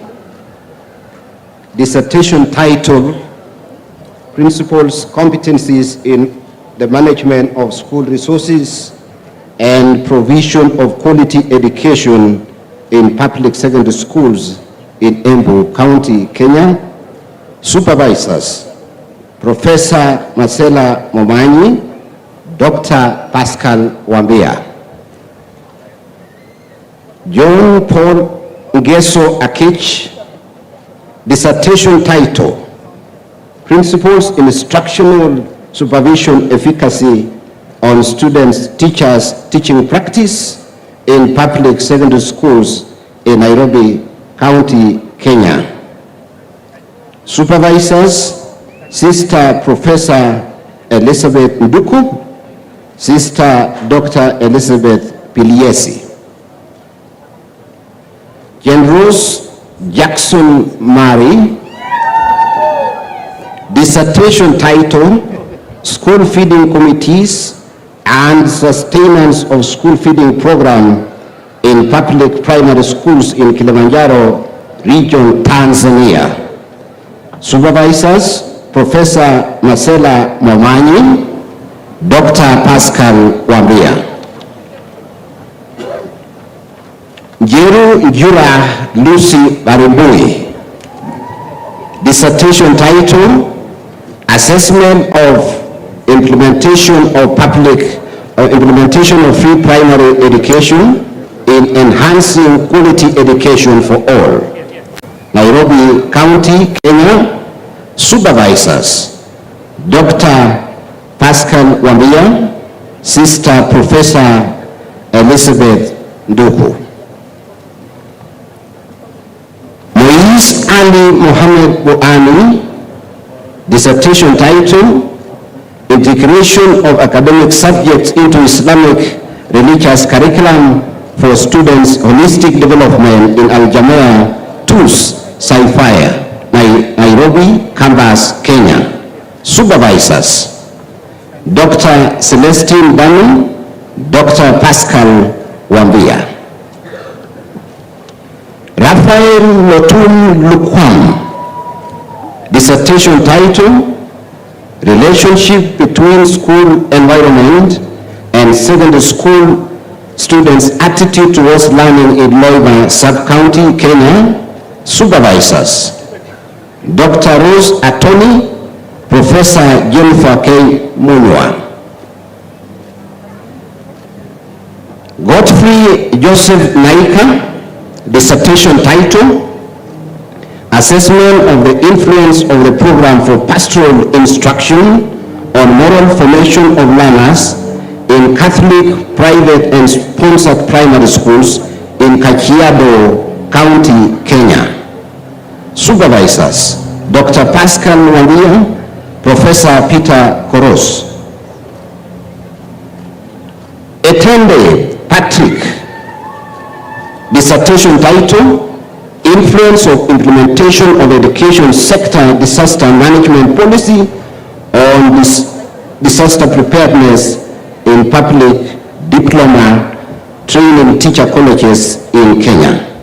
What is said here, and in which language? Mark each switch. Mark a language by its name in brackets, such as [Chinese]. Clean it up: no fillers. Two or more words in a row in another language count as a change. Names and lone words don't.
[English] Dissertation title, Principles, Competencies in the Management of School Resources and Provision of Quality Education in Public Secondary Schools in Embu County, Kenya. Supervisors, Professor Marcella Momanyi, Dr. Pascal Wambia. John Paul Ngeso Akich, dissertation title, Principles in Instructional Supervision Efficacy on Students, Teachers, Teaching Practice in Public Secondary Schools in Nairobi County, Kenya. Supervisors, Sister Professor Elizabeth Nduku, Sister Dr. Elizabeth Piliesi. Generals Jackson Murray, dissertation title, School Feeding Committees and Sustenance of School Feeding Program in Public Primary Schools in Kilimanjaro Region, Tanzania. Supervisors, Professor Marcella Momanyi, Dr. Pascal Wambia. Jeru Jura Lucy Barimbui, dissertation title, Assessment of Implementation of Free Primary Education in Enhancing Quality Education for All. Nairobi County, Kenya. Supervisors, Dr. Pascal Wambia, Sister Professor Elizabeth Nduku. Moise Ali Mohammed Boani, dissertation title, Integration of Academic Subjects into Islamic Religious Curriculum for Students' Holistic Development in Al-Jamia TUS, Sci-Fi, Nairobi, Campus, Kenya. Supervisors, Dr. Celestine Banu, Dr. Pascal Wambia. Raphael Lotum Lukwam, dissertation title, Relationship between School Environment and Secondary School Students' Attitude Towards Learning in Loiba Sub-County, Kenya. Supervisors, Dr. Rose Atoni, Professor Jennifer K. Munwa. Godfrey Joseph Naika, dissertation title, Assessment of the Influence of the Program for Pastoral Instruction on Moral Formation of Learners in Catholic, Private and Sponsored Primary Schools in Kajiado County, Kenya. Supervisors, Dr. Pascal Wambia, Professor Peter Koros. Etende Patrick, dissertation title, Influence of Implementation of Education Sector Disaster Management Policy on Disaster Preparedness in Public Diploma Training Teacher Colleges in Kenya.